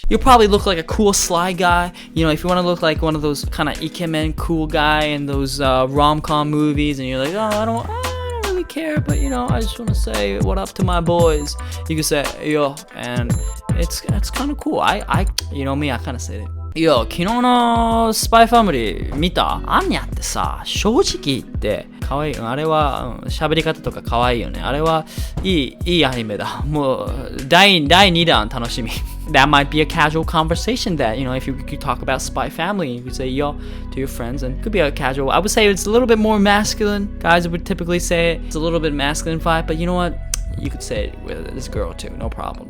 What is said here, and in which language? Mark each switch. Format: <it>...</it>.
<en>You'll probably look like a cool sly guy, you know, if you want to look like one of those kind of ikemen cool guy in those rom-com movies, and you're like, oh, I don't really care, but you know, I just want to say what up to my boys. You can say yo, and it's kind of cool. I you know me, I kind of say it.</en> <ja>Yo, 昨日のスパイファミリー見た？アンニャってさ、正直言って可愛い。あれは喋り方とか可愛いよね。あれはいいアニメだ。もう第2弾楽しみ。</ja> <en>That might be a casual conversation that, you know, if you could talk about Spy Family, you could say yo to your friends, and it could be a casual. I would say it's a little bit more masculine. Guys would typically say it. It's a little bit masculine vibe, but you know what? You could say it with this girl too, no problem.</en>